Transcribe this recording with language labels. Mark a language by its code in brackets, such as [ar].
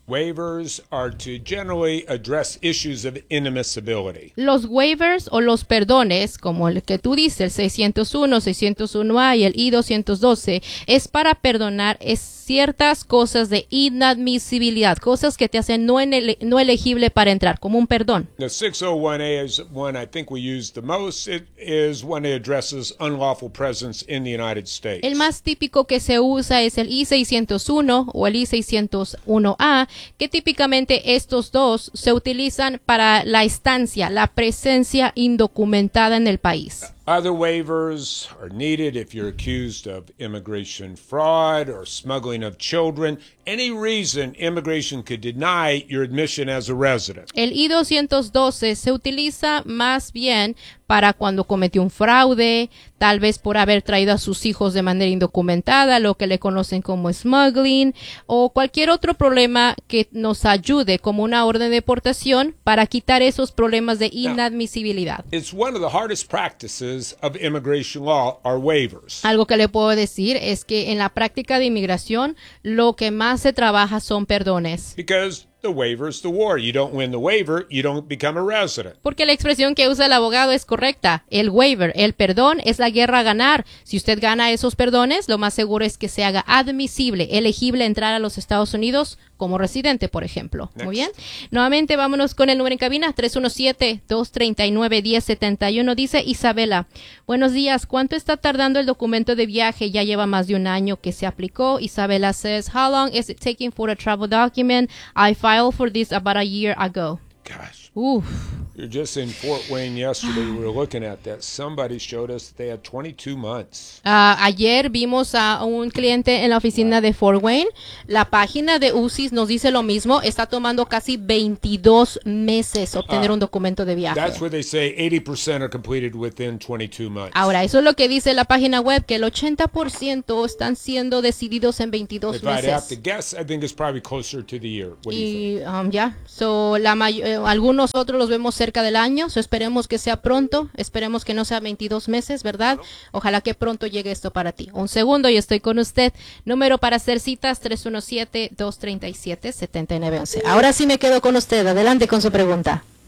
[en] Waivers are to generally address issues of inadmissibility. [es] Los waivers o los perdones, como el que tú dices, el 601, 601A y el I-212, es para perdonar ciertas cosas de inadmisibilidad, cosas que te hacen no elegible para entrar, como un perdón. [en] The 601A is one I think we use the most. It is when it addresses unlawful presence in the United States. [es] El más típico que se usa es el I-601 o el I-601A, que típicamente estos dos se utilizan para la estancia, la presencia indocumentada en el país. [en] Other waivers are needed if you're accused of immigration fraud or smuggling of children. Any reason immigration could deny your admission as a resident. [es] El I-212 se utiliza más bien para cuando cometió un fraude, tal vez por haber traído a sus hijos de manera indocumentada, lo que le conocen como smuggling, o cualquier otro problema que nos ayude como una orden de deportación para quitar esos problemas de inadmisibilidad. [en] Now, it's one of the hardest practices of immigration law are waivers. [es] Algo que le puedo decir es que en la práctica de inmigración, lo que más se trabaja son perdones. [en] Because the waiver is the war. You don't win the waiver, you don't become a resident. [es] Porque la expresión que usa el abogado es correcta. El waiver, el perdón, es la guerra a ganar. Si usted gana esos perdones, lo más seguro es que se haga admisible, elegible entrar a los Estados Unidos como residente, por ejemplo. [en] Next. [es] Muy bien. Nuevamente, vámonos con el número en cabina. 317-239-1071. Dice Isabela. Buenos días. ¿Cuánto está tardando el documento de viaje? Ya lleva más de un año que se aplicó. [en] Isabela says, how long is it taking for a travel document? I filed for this about a year ago. Gosh. Oof. You're just in Fort Wayne yesterday. We were looking at that. Somebody showed us that they had 22 months. [es] Ayer vimos a un cliente en la oficina de Fort Wayne. La página de UCIS nos dice lo mismo. Está tomando casi 22 meses obtener un documento de viaje. [en] That's where they say 80% are completed within 22 months. [es] Ahora, eso es lo que dice la página web, que el 80% están siendo decididos en 22 [en] meses. If I'd have to guess, I think it's probably closer to the year. What do you think? [es] Algunos otros los vemos cerca del año, so esperemos que sea pronto, esperemos que no sea 22 meses, ¿verdad? Ojalá que pronto llegue esto para ti. Un segundo y estoy con usted. Número para hacer citas, 317-237-7911. Ahora sí me quedo con usted. Adelante con su pregunta.